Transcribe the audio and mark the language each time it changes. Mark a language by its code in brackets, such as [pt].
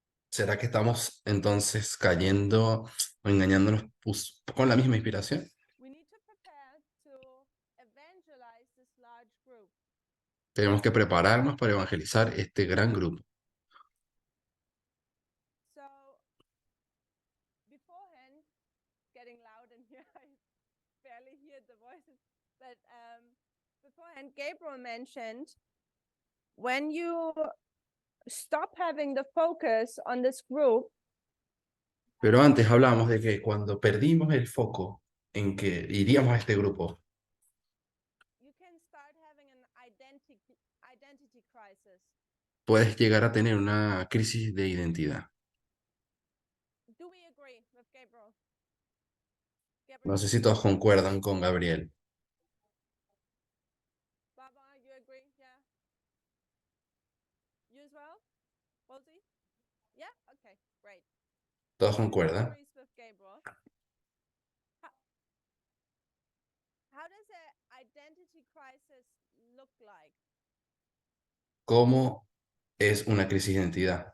[es] ¿Será que estamos entonces cayendo o engañándonos con la misma inspiración? [en] We need to prepare to evangelize this large group. [es] Tenemos que prepararnos para evangelizar este gran grupo. [en] So beforehand, getting loud in here, I barely hear the voices, but beforehand, Gabriel mentioned when you stop having the focus on this group, [es] Pero antes hablamos de que cuando perdimos el foco en que iríamos a este grupo, [en] you can start having an identity crisis. [es] puedes llegar a tener una crisis de identidad. [en] Do we agree with Gabriel? [es] No sé si todos concuerdan con Gabriel. [en] Barbara, you agree? Yeah. You as well? Rosie? Yeah? Okay, great. [es] Todos [en] Rosie [es] concuerdan. [en] agrees with Gabriel. How does an identity crisis look like? [es] ¿Cómo es una crisis de identidad?